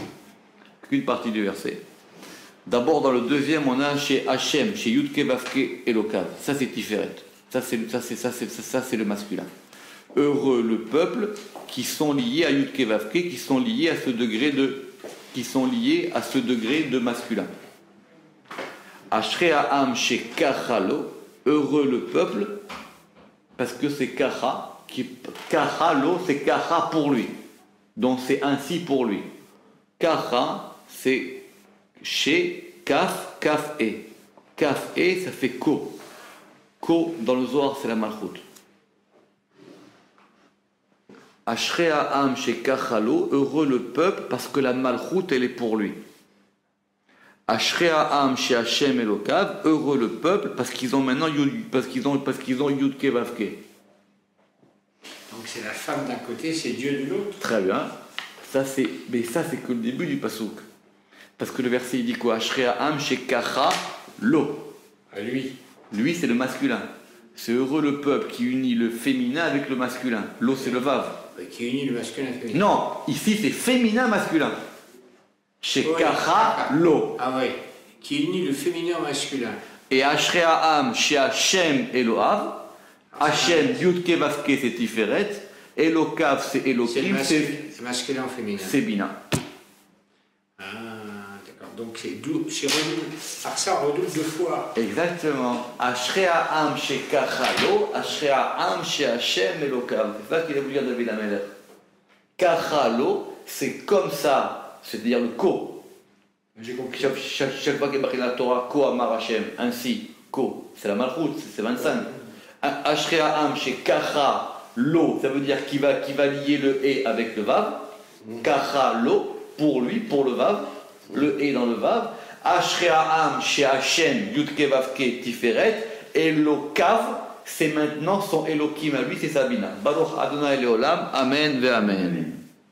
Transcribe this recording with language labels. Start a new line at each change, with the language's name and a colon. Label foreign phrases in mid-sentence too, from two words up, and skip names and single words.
French: Qu'une partie du verset. D'abord, dans le deuxième, on a chez Hachem, chez Yud Ke Vav Ke Elokav. Ça, c'est Tiferet. Ça, c'est le masculin. Heureux le peuple qui sont liés à Yud Ke Vav Ke, qui sont liés à ce degré de masculin.
Hebrew: אשרי העם שככה לו,
French: heureux le peuple, parce que c'est kacha, kachalo, c'est kacha pour lui. Donc c'est ainsi pour lui. Kacha, c'est chez kaf, kaf e. Kaf e, ça fait ko. Ko, dans le Zohar, c'est la malchoute.
Hebrew: אשרי העם שככה לו,
French: heureux le peuple, parce que la malchoute, elle est pour lui.
Hebrew: אשרי העם שה' אלוקיו,
French: heureux le peuple, parce qu'ils ont maintenant parce qu'ils ont Yud Ke Vav Ke. Donc c'est la femme d'un côté, c'est Dieu de l'autre. Très bien. Mais ça c'est que le début du pasouk. Parce que le verset il dit quoi?
Hebrew: אשרי העם שככה לו.
French: À lui. Lui c'est le masculin. C'est heureux le peuple qui unit le féminin avec le masculin. Lo c'est le vav. Qui unit le masculin et le féminin. Non, ici c'est féminin masculin. Shekachalo. Ah oui. Qui unit le féminin au masculin.
Hebrew: Et אשרי העם שה' אלוהיו.
French: Hachem Yud Ke Vav Ke c'est Tiferet. Elokav c'est Elokim. C'est masculin au féminin. C'est Bina. Ah, d'accord. Donc c'est redouble. Alors ça, on redouble deux fois. Exactement.
Hebrew: אשרי העם שככה לו, אשרי העם שה' אלוקיו.
French: C'est ça qu'il a voulu dire David Ameller. Kachalo, c'est comme ça, c'est-à-dire le ko. J'ai compris. Chaque fois qu'il y a marqué dans la Torah,
Hebrew: כה אמר ה,
French: ainsi, ko, c'est la malchoute, c'est 25.
Hebrew: אשרי העם שככה לו,
French: ça veut dire qu'il va lier le et avec le vav. Kachalo, pour lui, pour le vav. Le et dans le vav.
Hebrew: אשרי העם שה' יו"ד ה"א וא"ו ה"א תפארת.
French: Elokav, c'est maintenant son Elokim à lui, c'est Sabina.
Hebrew: ברוך ה' לעולם. אמן ואמן.